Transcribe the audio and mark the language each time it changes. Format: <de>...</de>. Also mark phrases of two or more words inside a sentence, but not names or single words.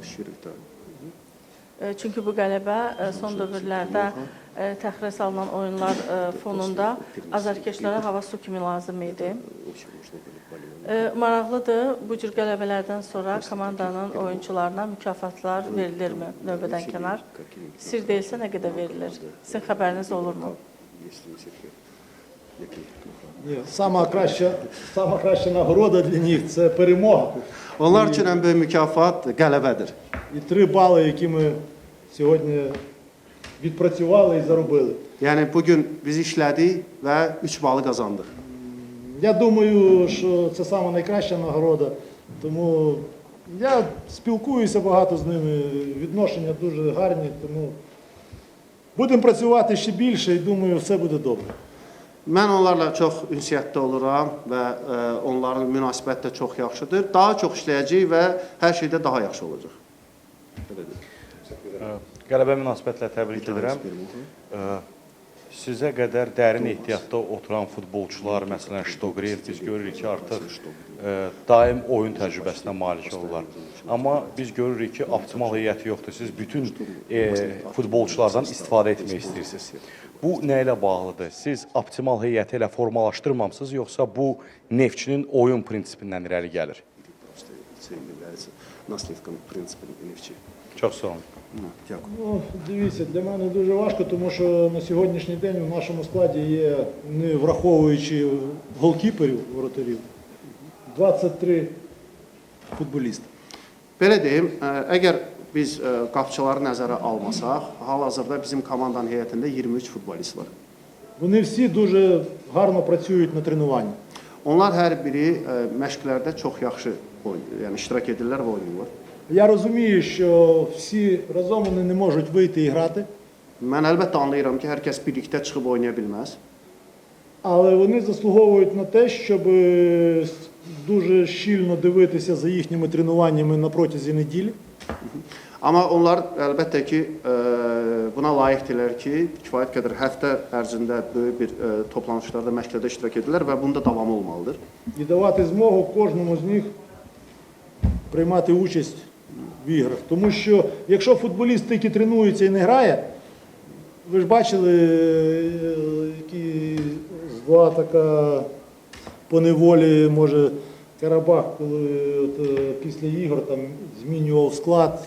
<az>Çünki bu qələbə son dövrlərdə təxirə salınan oyunlar fonunda azarkeşlərə hava su kimi lazım idi. Maraqlıdır, bu cür qələbələrdən sonra komandanın oyuncularına mükafatlar verilirmi növbədən kənar? Sir deyilsə nə qədər verilir? Sizin xəbəriniz olurmu?</az> <uk>Сама краща нагорода для них – це перемога.</uk> <az>Onlar üçün ən böyük mükafat qələbədir.</az> <uk>І 3 бали, які ми сьогодні відпрацювали і заробили.</uk> <az>Yəni bugün biz işlədik və 3 balı qazandıq.</az> <uk>Я думаю, що це саме найкраща нагорода, тому я спілкуюся багато з ними, відношення дуже гарні, тому будемо працювати ще більше і думаю, все буде добре.</uk> <az>Mən onlarla çox ünsiyyətdə oluram və onların münasibəti də çox yaxşıdır. Daha çox işləyəcəyik və hər şeydə daha yaxşı olacaq. Qələbə münasibətlə təbrik edirəm. Sizə qədər dərin ehtiyatda oturan futbolçular, məsələn Ştoqrev, biz görürük ki, artıq daim oyun təcrübəsinə malik olurlar. Amma biz görürük ki, optimal heyəti yoxdur. Siz bütün futbolçulardan istifadə etmək istəyirsiniz. Bu nə ilə bağlıdır? Siz optimal heyəti elə formalaşdırmamısınız, yoxsa bu Neftçinin oyun prinsipindən irəli gəlir? Çox sağ olun.</az> <uk>Ну, дивіться, для мене дуже важко, тому що на сьогоднішній день у нашому складі є, не враховуючи голкіперів, воротарів, 23 футболіста.</uk> <az>Belə deyim, əgər biz qapçıları nəzərə almasaq, hal-hazırda bizim komandanın heyətində 23 futbolist var.</az> <uk>Вони всі дуже гарно працюють на тренуванні.</uk> <az>Onlar hər biri məşqlərdə çox yaxşı yəni iştirak edirlər və oynayırlar.</az> <uk>Я розумію, що всі разом вони не можуть вийти і грати,</uk> <az>Mən əlbəttə anlayıram ki, hər kəs birlikdə çıxıb oynaya bilməz.</az> <uk>але вони заслуговують на те, щоб дуже щільно дивитися за їхніми тренуваннями на протязі неділі.</uk> <az>Amma onlar əlbəttə ki, buna layiqdirlər ki, kifayət qədər həftə ərzində böyük bir toplanışlarda, məşqlərdə iştirak edirlər və bunda davamı olmalıdır.</az> <uk>І давати змогу кожному з них приймати участь в іграх. Тому що якщо футболіст тільки тренується і не грає, ви ж бачили, які зла така поневолі може Карабах, коли після ігор там змінював склад.</uk>